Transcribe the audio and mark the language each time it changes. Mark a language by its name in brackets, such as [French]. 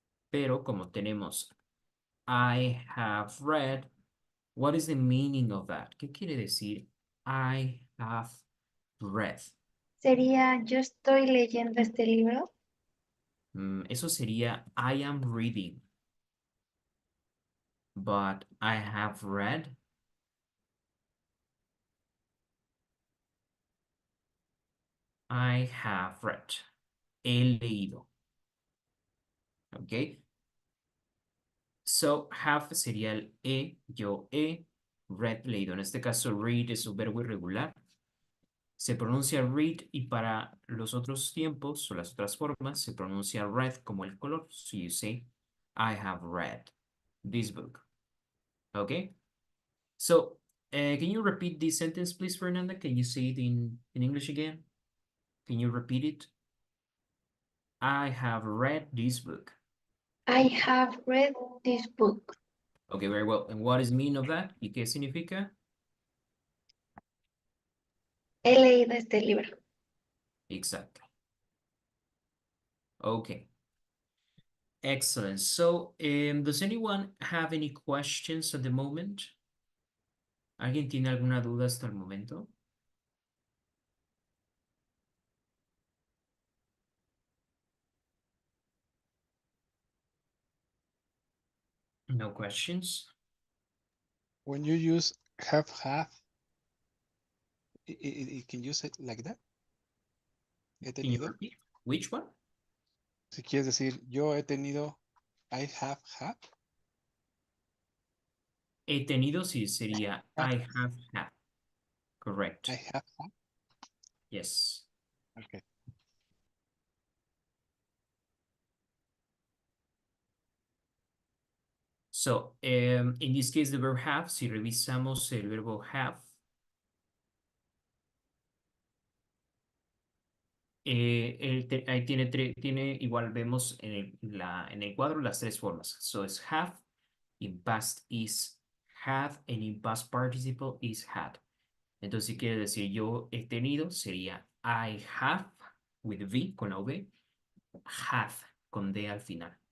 [Spanish] Pero como tenemos [English] I have read, what is the meaning of that? [Spanish] ¿Qué quiere decir [English] I have read? [Spanish] Sería, yo estoy leyendo este libro. Eso sería [English] I am reading. But I have read. I have read. [Spanish] He leído. [English] Ok. [Spanish] So, have sería el yo he, read, leído. En este caso, read es un verbo irregular. Se pronuncia read y para los otros tiempos o las otras formas se pronuncia red como el color. [English] So you say, I have read this book. Okay? So, can you repeat this sentence, please, Fernanda? Can you say it in English again? Can you repeat it? I have read this book. I have read this book. Okay, very well. And what is the meaning of that? [Spanish] ¿Y qué significa? He leído este libro. [English] Exactly. Okay. Excellent. So, does anyone have any questions at the moment? [Spanish] ¿Alguien tiene alguna duda hasta el momento? [English] No questions? When you use have, it can use it like that. [Spanish] He [English] Can you [Spanish] tenido. [English] repeat? Which one? [Spanish] Si quieres decir, yo he tenido, [English] I have had. [Spanish] He tenido, sí, sería [English] I have had. Correct. I have had. Yes. Okay. So, in this case, the verb have, [Spanish] si revisamos el verbo have, ahí tiene, igual vemos en el cuadro las tres formas. [English] So, es have, in past is had, and in past participle is had. [Spanish] Entonces, si quiere decir yo he tenido, sería [English] I have, with V, [Spanish] con la V, had, con D al final.